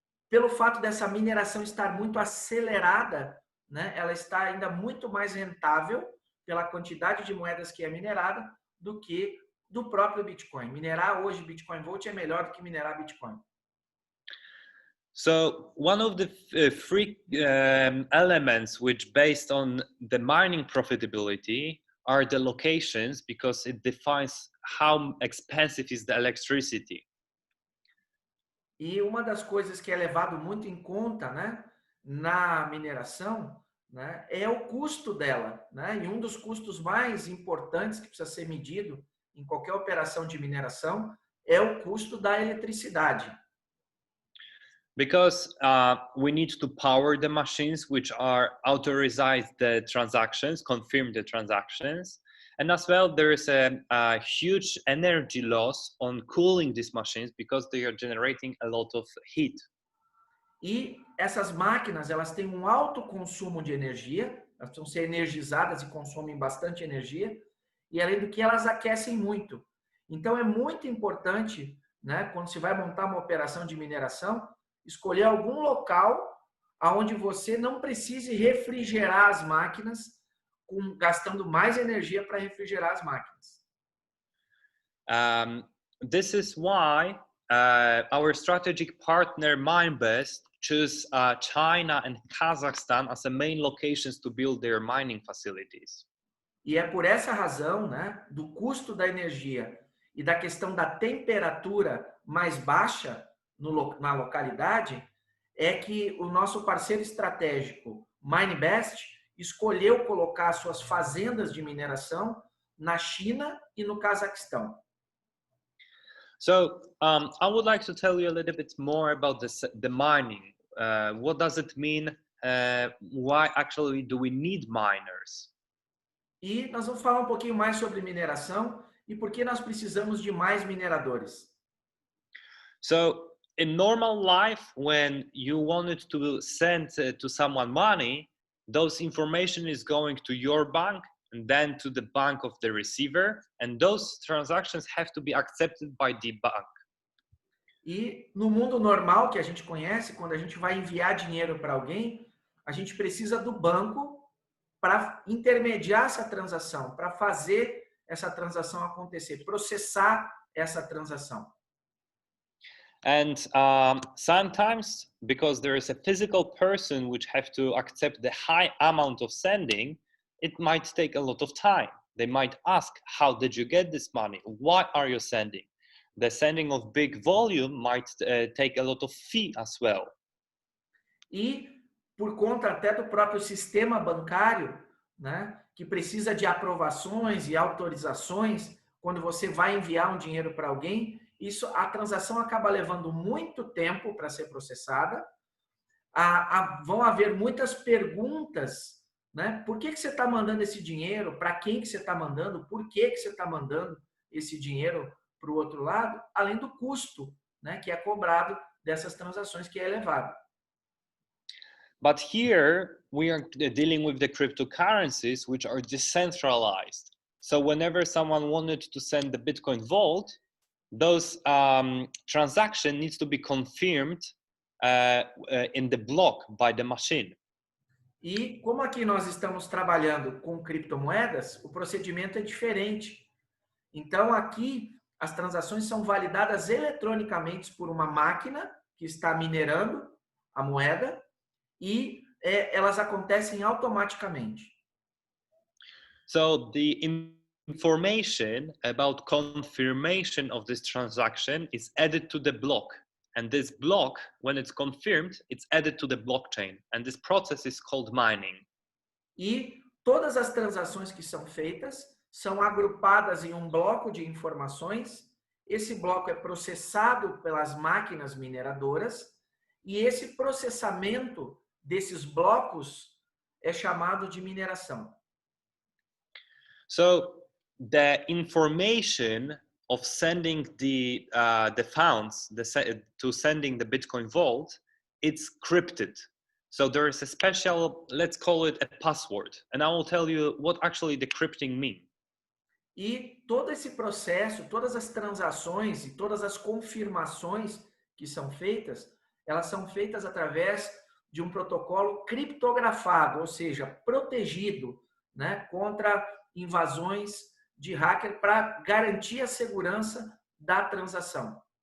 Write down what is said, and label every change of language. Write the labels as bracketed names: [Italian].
[Portuguese] pelo fato dessa mineração estar muito acelerada, né, ela está ainda muito mais rentável pela quantidade de moedas que é minerada do que do próprio Bitcoin. Minerar hoje Bitcoin Vault é melhor do que minerar Bitcoin. [English] So one of the three elements which based on the mining profitability are the locations, because it defines how expensive is the electricity. [Portuguese] E uma das coisas que é levado muito em conta, né, na mineração, né, é o custo dela, né? E um dos custos mais importantes que precisa ser medido em qualquer operação de mineração é o custo da eletricidade. [English] Because we need to power the machines which are authorize the transactions, confirm the transactions. And as well, there is a huge energy loss on cooling these machines because they are generating a lot of heat. [Portuguese] E essas máquinas, elas têm um alto consumo de energia, elas precisam ser energizadas e consomem bastante energia, e além do que elas aquecem muito. Então é muito importante, né, quando se vai montar uma operação de mineração, escolher algum local onde você não precise refrigerar as máquinas, gastando mais energia para refrigerar as máquinas. [English] This is why our strategic partner Minebest choose China and Kazakhstan as the main locations to build their mining facilities. [Portuguese] E é por essa razão, né, do custo da energia e da questão da temperatura mais baixa na localidade, é que o nosso parceiro estratégico, Minebest, escolheu colocar suas fazendas de mineração na China e no Cazaquistão. [English] So I would like to tell you a little bit more about the mining. What does it mean? Why actually do we need miners? [Portuguese] E nós vamos falar um pouquinho mais sobre mineração e por que nós precisamos de mais mineradores. [English] So in normal life, when you wanted to send to someone money, those information is going to your bank and then to the bank of the receiver, and those transactions have to be accepted by the bank. [Portuguese] E no mundo normal que a gente conhece, quando a gente vai enviar dinheiro para alguém, a gente precisa do banco para intermediar essa transação, para fazer essa transação acontecer, processar essa transação. [English] And sometimes, because there is a physical person which have to accept the high amount of sending, it might take a lot of time. They might ask, how did you get this money? Why are you sending? The sending of big volume might take a lot of fee as well. [Portuguese] E por conta até do próprio sistema bancário, né, que precisa de aprovações e autorizações, quando você vai enviar um dinheiro para alguém, a transação acaba levando muito tempo para ser processada. Vão haver muitas perguntas, né? Por que você está mandando esse dinheiro? Para quem que você está mandando? Por que você está mandando esse dinheiro para o outro lado? Além do custo, né, que é cobrado dessas transações, que é elevado. [English] But here we are dealing with the cryptocurrencies which are decentralized. So whenever someone wanted to send the Bitcoin vault, those transaction needs to be confirmed in the block by the machine. [Portuguese] E como aqui nós estamos trabalhando com criptomoedas, o procedimento é diferente. Então aqui as transações são validadas eletronicamente por uma máquina que está minerando a moeda e elas acontecem automaticamente. [English] So the information about confirmation of this transaction is added to the block, and this block, when it's confirmed, it's added to the blockchain, and this process is called mining. [Portuguese] E todas as transações que são feitas são agrupadas em um bloco de informações. Esse bloco é processado pelas máquinas mineradoras e esse processamento desses blocos é chamado de mineração. [English] So the information of sending the funds to sending the Bitcoin vault, it's crypted. So there is a special, let's call it a password, and I will tell you what actually the crypting means. [Portuguese] E todo esse processo, todas as transações e todas as confirmações que são feitas, elas são feitas através de um protocolo criptografado, ou seja, protegido, né, contra invasões de hacker para garantir a segurança da transação.